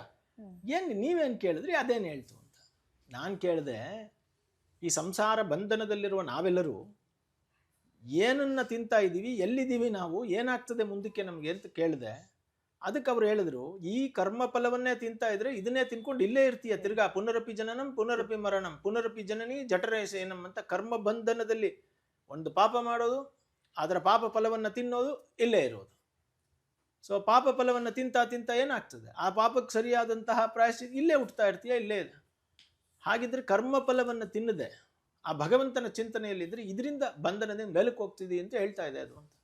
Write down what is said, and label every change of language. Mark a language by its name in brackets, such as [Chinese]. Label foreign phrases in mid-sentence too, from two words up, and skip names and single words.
[Kannada] ನೀವೇನು ಕೇಳಿದ್ರಿ, ಅದೇನು ಹೇಳ್ತು ಅಂತ. ನಾನು ಕೇಳಿದೆ, ಈ ಸಂಸಾರ ಬಂಧನದಲ್ಲಿರುವ ನಾವೆಲ್ಲರೂ ಏನನ್ನ ತಿಂತಾ ಇದ್ದೀವಿ, ಎಲ್ಲಿದ್ದೀವಿ ನಾವು, ಏನಾಗ್ತದೆ ಮುಂದಕ್ಕೆ ನಮಗೆ ಅಂತ ಕೇಳಿದೆ. ಅದಕ್ಕೆ ಅವ್ರು ಹೇಳಿದ್ರು, ಈ ಕರ್ಮ ಫಲವನ್ನೇ ತಿಂತಾ ಇದ್ರೆ ಇದನ್ನೇ ತಿನ್ಕೊಂಡು ಇಲ್ಲೇ ಇರ್ತೀಯ, ತಿರ್ಗಾ [Sanskrit] ಪುನರಪಿ ಜನನಂ ಪುನರಪಿ ಮರಣಂ ಪುನರಪಿ ಜನನಿ ಜಠರೇ ಸೇನಂ [Kannada] ಅಂತ ಕರ್ಮ ಬಂಧನದಲ್ಲಿ ಒಂದು ಪಾಪ ಮಾಡೋದು, ಅದರ ಪಾಪ ಫಲವನ್ನು ತಿನ್ನೋದು, ಇಲ್ಲೇ ಇರೋದು. ಸೊ ಪಾಪ ಫಲವನ್ನು ತಿಂತಾ ಏನಾಗ್ತದೆ, ಆ ಪಾಪಕ್ಕೆ ಸರಿಯಾದಂತಹ ಪ್ರಾಯಶ್ಚಿತ್ತ ಇಲ್ಲೇ ಹುಟ್ಟುತ್ತಾ ಇರ್ತೀಯ, ಇಲ್ಲೇ ಇದೆ. ಹಾಗಿದ್ರೆ ಕರ್ಮ ಫಲವನ್ನು ತಿನ್ನದೆ ಆ ಭಗವಂತನ ಚಿಂತನೆಯಲ್ಲಿದ್ದರೆ ಇದರಿಂದ ಬಂಧನದಿಂದ ಮೇಲಕ್ಕೆ ಹೋಗ್ತಿದೆ ಅಂತ ಹೇಳ್ತಾ ಇದೆ ಅದು ಅಂತ.